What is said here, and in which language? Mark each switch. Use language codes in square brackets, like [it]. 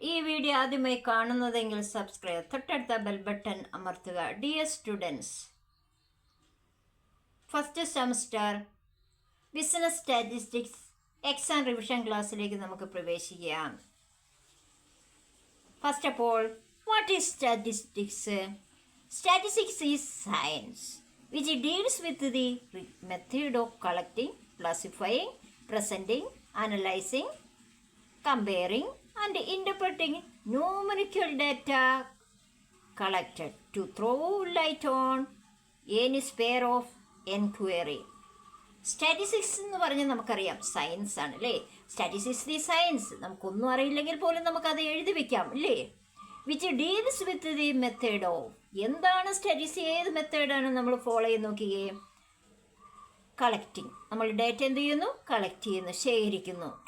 [ml] ഈ വീഡിയോ ആദ്യമായി കാണുന്നതെങ്കിൽ സബ്സ്ക്രൈബ്, തൊട്ടടുത്ത ബെൽ ബട്ടൺ അമർത്തുക. Dear students, first semester business statistics exam revision ക്ലാസ്സിലേക്ക് നമുക്ക് പ്രവേശിക്കാം. [en] First of all, what is statistics? Statistics is science which deals with the method of collecting, classifying, presenting, analyzing, comparing and interpreting numerical data collected to throw light on any sphere of enquiry. [ml] Statistics എന്ന് പറഞ്ഞാൽ നമുക്കറിയാം science ആണ് അല്ലേ. [en] Statistics the science. [ml] നമുക്കൊന്നും അറിയില്ലെങ്കിൽ പോലും നമുക്കത് എഴുതി വെക്കാം അല്ലേ. [en] Which deals with the method of. [ml] എന്താണ് സ്റ്റാറ്റിസ്റ്റിക്സ്? ഏത് മെത്തേഡാണ് നമ്മൾ ഫോളോ ചെയ്ത് നോക്കിയേ? കളക്റ്റിംഗ്. നമ്മൾ ഡേറ്റ എന്ത് ചെയ്യുന്നു? കളക്ട് ചെയ്യുന്നു, ശേഖരിക്കുന്നു.